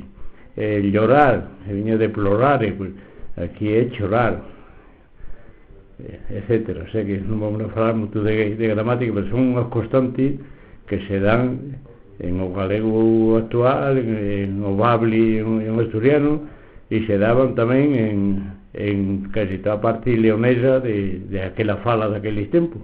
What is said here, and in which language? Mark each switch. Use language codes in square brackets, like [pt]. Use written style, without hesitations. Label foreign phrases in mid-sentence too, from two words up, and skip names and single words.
[es] Llorar, se viene de plorare, pues aquí es chorar, etcétera. [gl] O sea que non vamos a falar moito de gramática, pero son unhas constantes que se dan en o galego actual, en o bable, en o asturiano, e se daban tamén en casi toda a parte leonesa de aquela fala daqueles tempos.